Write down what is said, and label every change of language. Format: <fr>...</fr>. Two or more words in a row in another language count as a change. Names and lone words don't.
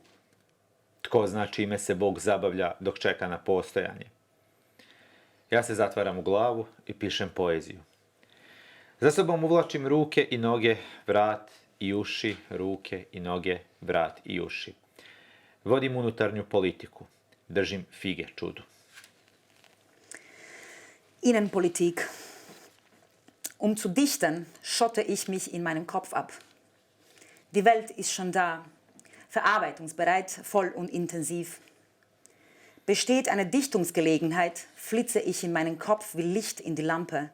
<hr>Tko zna čime se Bog zabavlja dok čeka na postojanje. Ja se zatvaram u glavu i pišem poeziju. Za sobom uvlačim ruke i noge, vrat i uši, ruke i noge, vrat i uši. Vodim unutarnju politiku. Držim fige čudu.</hr> <de>Innenpolitik. Zu dichten, schotte ich mich in meinem Kopf ab. Die Welt ist schon da, verarbeitungsbereit, voll und intensiv. Besteht eine Dichtungsgelegenheit, flitze ich in meinen Kopf wie Licht in die Lampe.</de>